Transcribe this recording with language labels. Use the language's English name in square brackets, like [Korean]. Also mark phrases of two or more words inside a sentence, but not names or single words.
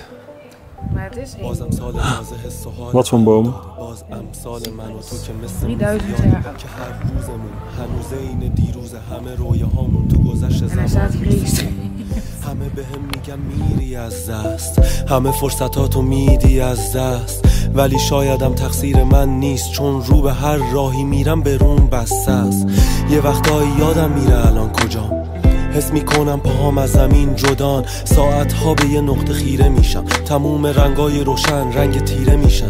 [Dutch] Maar het is één. Wat voor een boom? 3000 jaar oud. En hij staat hier links. [Persian] همه بهم میگن میری از دست، همه فرصتاتو میدی از دست، ولی شایدم تقصیر من نیست، چون رو به هر راهی میرم به روم بسته است. یه وقتایی یادم میره الان کجام، حس میکنم پاهام از زمین جدان، ساعتها به یه نقطه خیره میشم، تموم رنگای روشن رنگ تیره میشن.